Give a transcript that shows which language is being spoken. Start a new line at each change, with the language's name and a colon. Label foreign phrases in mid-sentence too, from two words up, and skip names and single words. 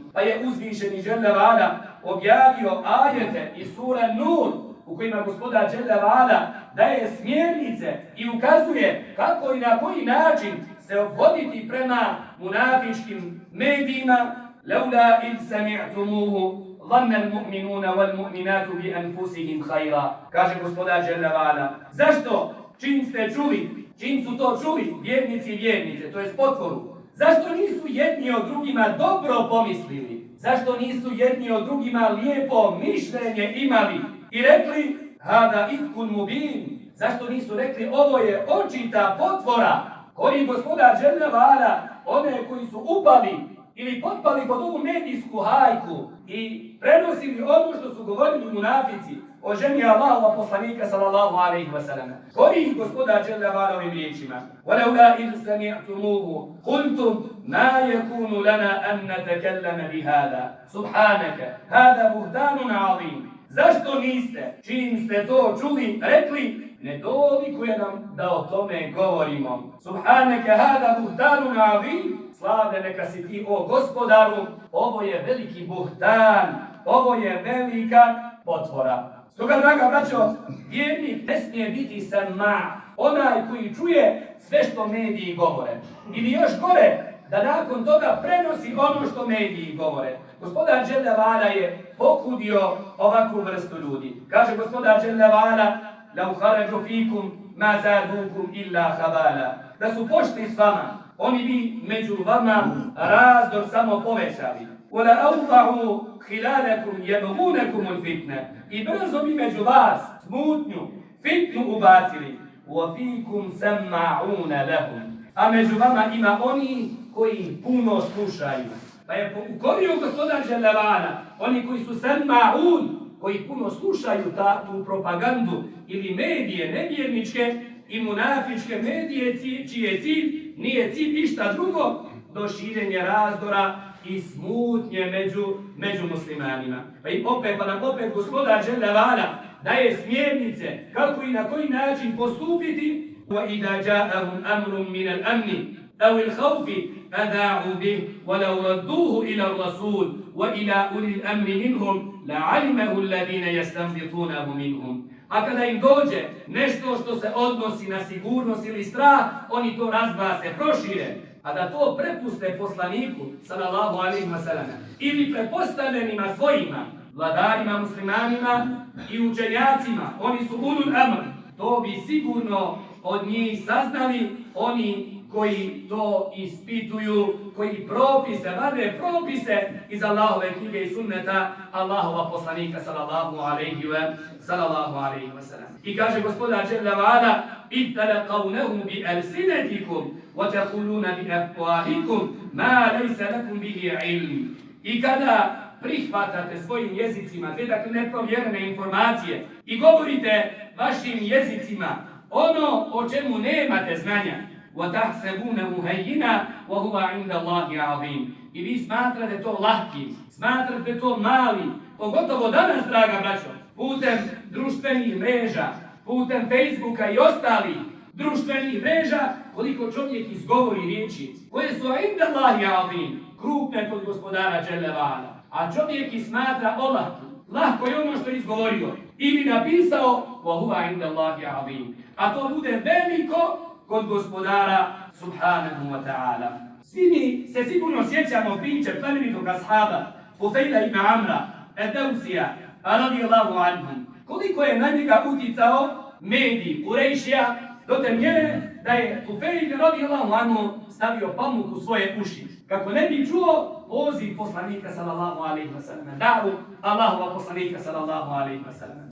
Bosnian: Pa je uzvišeni
Arabic: جل وعلا
Bosnian: objavio ajete iz sure Nur u kojima gospodar
Arabic: جل وعلا
Bosnian: daje smjernice i ukazuje kako i na koji način se obhoditi prema munafičkim medijima.
Arabic: لولا إذ سمعتموه ظن المؤمنون والمؤمنات بأنفسهم خيرا.
Bosnian: Kaže gospodar
Arabic: جل وعلا.
Bosnian: Zašto? Čim ste čuli, čim su to čuli vjernici i vjernice, to je potporu. Zašto nisu jedni o drugima dobro pomislili? Zašto nisu jedni o drugima lijepo mišljenje imali i rekli
Arabic: هذا إفك مبين?
Bosnian: Zašto nisu rekli ovo je očita potvora koji gospodar
Arabic: جل وعلا
Bosnian: one koji su upali ili potpali pod ovu medijsku hajku i prenosili ono što su govorili munafici o ženi Allahova poslanika
Arabic: صلى الله عليه وسلم.
Bosnian: Koji gospodar
Arabic: جل وعلا
Bosnian: ovim riječima:
Arabic: "ولولا إذ سمعتموه قلتم ما يكون لنا أن نتكلم بهذا. سبحانك، هذا بهتان عظيم."
Bosnian: Zašto niste, čim ste to čuli, rekli ne dolikuje nam da o tome govorimo.
Arabic: سبحانك، هذا بهتان عظيم.
Bosnian: Slavlje neka si ti, o gospodaru, ovo je veliki buhtan, ovo je velika potvora. Stoga, draga braćo, vjernik ne smije biti sama, onaj koji čuje sve što mediji govore. Ili još gore, da nakon toga prenosi ono što mediji govore. Gospodar
Arabic: جل وعلا
Bosnian: je pokudio ovakvu vrstu ljudi. Kaže gospodar
Arabic: جل وعلا: "لو خرجوا فيكم ما زادوكم إلا خبالا."
Bosnian: Da su pošli s vama, oni bi među vama razdor samo povećali.
Arabic: ولأوضعوا خلالكم يبغونكم الفتنة.
Bosnian: I brzo bi među vas smutnju, fitnu ubacili.
Arabic: وفيكم سماعون لهم.
Bosnian: A među vama ima oni koji puno slušaju. Pa je ukorio gospodar
Arabic: جل وعلا
Bosnian: oni koji su sama'un, koji puno slušaju tu propagandu ili medije nevjerničke i munafičke medije, čiji je cilj, nije cilj ništa drugo do širenja razdora i smutnje među muslimanima. Pa i opet gospodar
Arabic: جل وعلا
Bosnian: daje smjernice kako i na koji način postupiti.
Arabic: وَإِذَا جَاءَهُمْ أَمْرٌ مِنَ الْأَمْنِ أَوِ الْخَوْفِ أَذَاعُوا بِهِ وَلَوْ رَدُّوهُ إِلَى الرَّسُولِ وَإِلَى أُولِي الْأَمْرِ مِنْهُمْ لَعَلِمَهُ الَّذِينَ يَسْتَنبِطُونَهُ مِنْهُمْ.
Bosnian: A kada im dođe nešto što se odnosi na sigurnost ili strah, oni to razglase, prošire. A da to prepuste poslaniku,
Arabic: صلى الله عليه وسلم,
Bosnian: ili pretpostavljenima svojima, vladarima, muslimanima i učenjacima, oni su
Arabic: أولو الأمر,
Bosnian: to bi sigurno od njih saznali oni koji to ispituju, koji vade propise iz Allahove knjige i sunneta Allahova poslanika
Arabic: صلى الله عليه وسلم.
Bosnian: I kaže gospodar
Arabic: جل وعلا: "إذ تلقونه بألسنتكم وتقولون بأفواهكم ما ليس لكم به علم."
Bosnian: I kada prihvatate svojim jezicima te dakle neprovjerene informacije i govorite vašim jezicima ono o čemu nemate znanja,
Arabic: وَتَحْسَبُونَهُ هَيِّنًا وَهُوَ عِنْدَ اللَّهِ عَظِيمٌ.
Bosnian: I vi smatrate to lahkim, smatrate to mali, pogotovo danas, draga braćo, putem društvenih mreža, putem Facebooka i ostalih društvenih mreža, koliko čovjek izgovori riječi koje su
Arabic: عِنْدَ اللَّهِ عَظِيمٌ,
Bosnian: krupne kod gospodara
Arabic: جل وعلا.
Bosnian: A čovjek ih smatra olahkim. Lahko je ono što je izgovorio ili napisao
Arabic: وَهُوَ عِنْدَ اللَّهِ عَظِيمٌ.
Bosnian: A to bude veliko kod gospodara
Arabic: سبحانه وتعالى.
Bosnian: Svi mi se sigurno sjećamo priče plemenitog ashaba Tufejla ibn Amra ad-Dawsija
Arabic: رضي الله عنهم.
Bosnian: Koliko je na njega uticao medij Kurejšija do te mjere da je Tufejl
Arabic: رضي الله عنه
Bosnian: stavio pamuk u svoje uši kako ne bi čuo poziv poslanika
Arabic: صلى الله عليه وسلم,
Bosnian: davu Allahova poslanika
Arabic: صلى الله عليه وسلم.